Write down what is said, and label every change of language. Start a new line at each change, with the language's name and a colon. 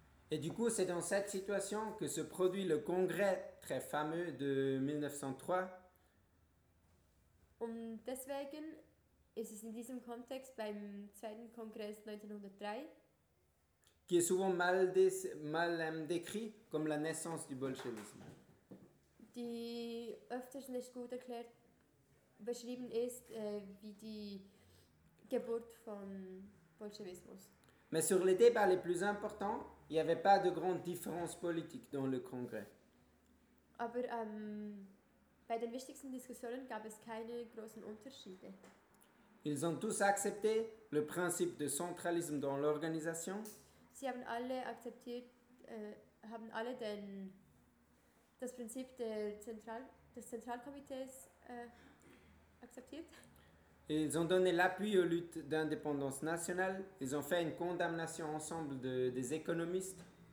French: Et du coup, c'est dans cette situation que se produit le congrès très fameux de 1903.
German: Und deswegen ist es in diesem Kontext beim zweiten Kongress 1903,
French: qui est souvent mal décrit comme la naissance du bolschewisme.
German: Die öfters nicht gut erklärt, beschrieben ist, wie die Geburt vom Bolschewismus.
French: Mais sur les débats les plus importants, il n'y avait pas de grandes différences politiques dans le congrès.
German: Aber bei den wichtigsten Diskussionen gab es keine großen Unterschiede.
French: Ils ont tous accepté le principe de centralisme dans l'organisation.
German: Sie haben alle akzeptiert, haben alle den das Prinzip des Zentralkomitees akzeptiert.
French: Ils ont donné l'appui aux luttes d'indépendance nationale. Ils ont fait une condamnation ensemble des économistes.